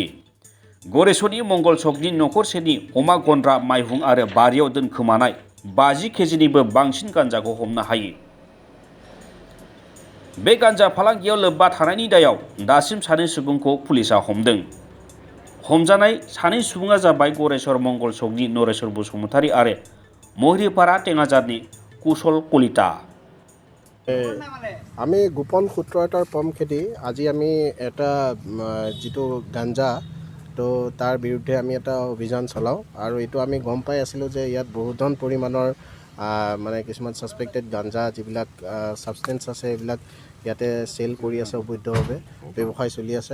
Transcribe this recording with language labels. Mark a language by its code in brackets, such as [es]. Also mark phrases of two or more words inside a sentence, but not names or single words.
[brx] गरेश्वरनि मंगल सकनि नखरसेनि अमा गन्द्रा माइहुं आरो बारियाव दोनखोमानाय 50 केजिनिबो बांसिन गान्जाखौ हमनो हायो। बे गान्जा फालांगियाव लोब्बा थानायनि दायाव दासिम सानै सुबुंखौ पुलिसा हमदों। हमजानाय सानै सुबुङा जाबाय गरेश्वर मंगल सकनि नरेश्वर बसुमतारी आरो महरीपारा टेङाजारनि कुशल कलिता। [as] আমি গোপন সূত্ৰ এটাৰ পমখেদি আজি আমি এটা যিটো গাঞ্জা তো তাৰ বিৰুদ্ধে আমি এটা অভিযান চলাওঁ আৰু এইটো আমি গম পাই আছিলোঁ যে ইয়াত বহুধন পৰিমাণৰ মানে কিছুমান ছাছপেক্টেড গাঞ্জা যিবিলাক ছাবষ্টেঞ্চ আছে এইবিলাক ইয়াতে চেল কৰি আছে, অবৈধভাৱে ব্যৱসায় চলি আছে।